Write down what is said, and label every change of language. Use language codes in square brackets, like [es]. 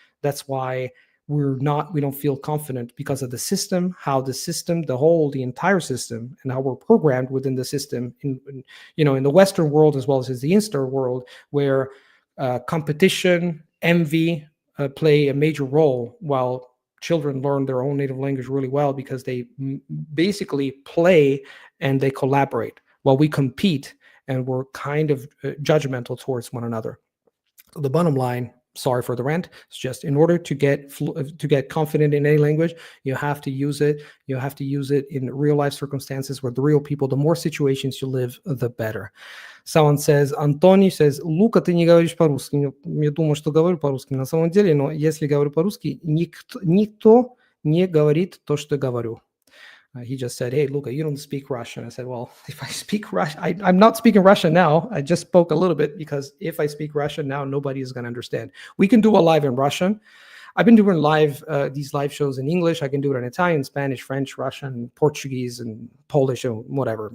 [en] That's why we don't feel confident, because of the system, the entire system, and how we're programmed within the system in the Western world as well as the Eastern world, where competition, envy play a major role, while children learn their own native language really well because they basically play and they collaborate, while we compete and we're kind of judgmental towards one another. So the bottom line, sorry for the rant. It's just in order to get confident in any language, you have to use it. You have to use it in real life circumstances with the real people. The more situations you live, the better. Someone says, [ru] Антоний says, Лука, ты не говоришь по-русски. Я думаю, что говорю по-русски на самом деле, но если говорю по-русски, никто не говорит то, что говорю. [en] He just said, hey, Luca, you don't speak Russian. I said, well, if I speak Russian, I'm not speaking Russian now. I just spoke a little bit because if I speak Russian now, nobody is going to understand. We can do a live in Russian. I've been doing these live shows in English. I can do it in Italian, Spanish, French, Russian, Portuguese, and Polish, or whatever.